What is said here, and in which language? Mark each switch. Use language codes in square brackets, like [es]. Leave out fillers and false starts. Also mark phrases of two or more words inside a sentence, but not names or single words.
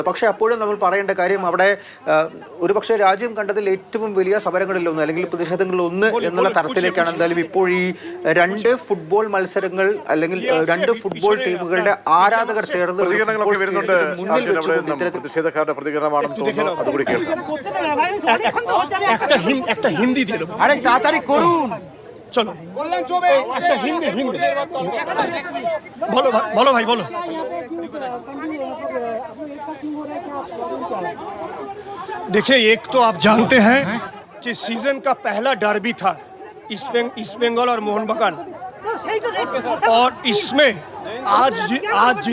[ml] പക്ഷേ അപ്പോഴും നമ്മൾ പറയേണ്ട കാര്യം, അവിടെ ഒരുപക്ഷെ രാജ്യം കണ്ടതിൽ ഏറ്റവും വലിയ സമരങ്ങളിലൊന്ന് അല്ലെങ്കിൽ പ്രതിഷേധങ്ങളിലൊന്ന് എന്നുള്ള തരത്തിലേക്കാണ് എന്തായാലും ഇപ്പോൾ ഈ രണ്ട് ഫുട്ബോൾ മത്സരങ്ങൾ അല്ലെങ്കിൽ രണ്ട് ഫുട്ബോൾ ടീമുകളുടെ ആരാധകർ ചേർന്ന് മുന്നിൽ വെച്ചുകൊണ്ട് പ്രതിഷേധക്കാരുടെ പ്രതികരണമാണെന്ന് തോന്നുന്നു. അതുകൂടി കേൾക്കാം. [bn] একটা হিন্দি দিল, আরে তাড়াতাড়ি করুন, চলো একটা হিন্দি বলো ভাই বলো। [hi] देखिए, एक तो आप जानते हैं कि सीजन का पहला डर्बी था ईस्ट बंगाल और मोहन बगान, और इसमें आज